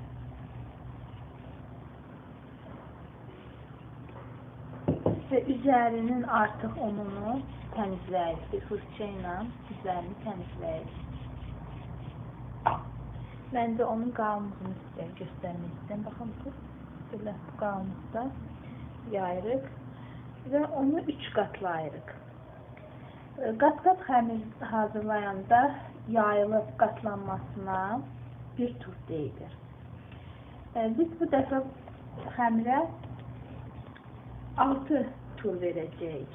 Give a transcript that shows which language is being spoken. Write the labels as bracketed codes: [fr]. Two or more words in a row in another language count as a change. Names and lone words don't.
[tr] Ve üzerinin artık ununu temizləyirik. Bir fırça ilə üzerini temizləyirik. Ben de onun qalınlığını göstermek istedim. Bakın bu böyle [az] qalınlıqda yayırıq ve onu 3 qatlayırıq. Qat-qat xəmir hazırlayanda yayılıb qatlanmasına bir tur deyilir. Biz bu dəfə xəmirə 6 tur verəcəyik.